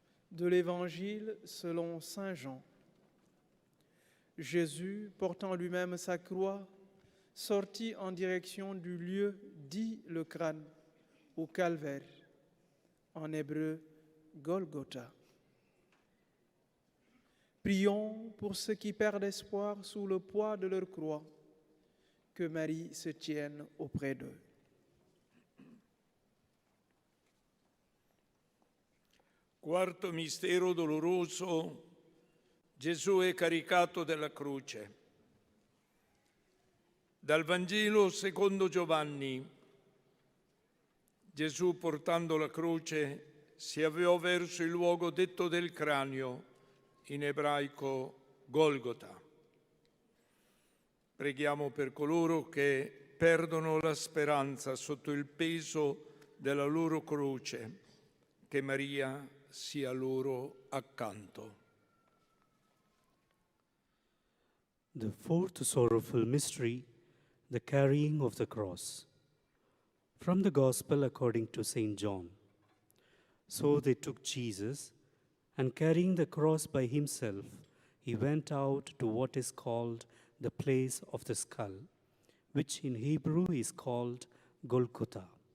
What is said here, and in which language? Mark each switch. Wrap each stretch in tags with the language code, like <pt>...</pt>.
<fr>de l'Évangile selon Saint Jean. Jésus, portant lui-même sa croix, sortit en direction du lieu dit le crâne, au calvaire, en hébreu Golgotha. Prions pour ceux qui perdent espoir sous le poids de leur croix, que Marie se tienne auprès d'eux.</fr> <it>Quarto mistero doloroso, Gesù è caricato della croce. Dal Vangelo secondo Giovanni. Gesù, portando la croce, si avviò verso il luogo detto del cranio, in ebraico Golgota. Preghiamo per coloro che perdono la speranza sotto il peso della loro croce, che Maria sia loro accanto.</it> <en>The fourth sorrowful mystery, the carrying of the cross. From the Gospel according to St. John. So they took Jesus, and carrying the cross by himself, he went out to what is called the place of the skull, which in Hebrew is called Golgotha.</en>